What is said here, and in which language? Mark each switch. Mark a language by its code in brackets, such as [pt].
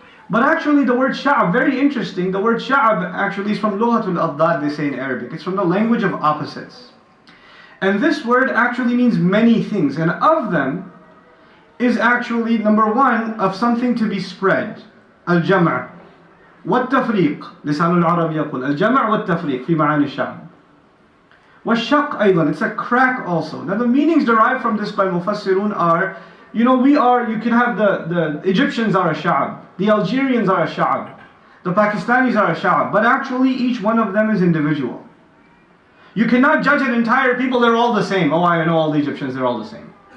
[en] But actually the word sha'ab, very interesting, the word sha'ab actually is from lughatul adad, they say in Arabic. It's from the language of opposites. And this word actually means many things, and of them is actually, number one, of something to be spread, al-jam'. [ar] والتفريق لسان العرب يقول الجمع والتفريق في معاني الشعب والشق أيضا, [en] it's a crack also. Now the meanings derived from this by Mufassirun are, you can have the Egyptians are a sha'ab, the Algerians are a sha'ab, the Pakistanis are a sha'ab, but actually each one of them is individual. You cannot judge an entire people, they're all the same. Oh, I know all the Egyptians, they're all the same.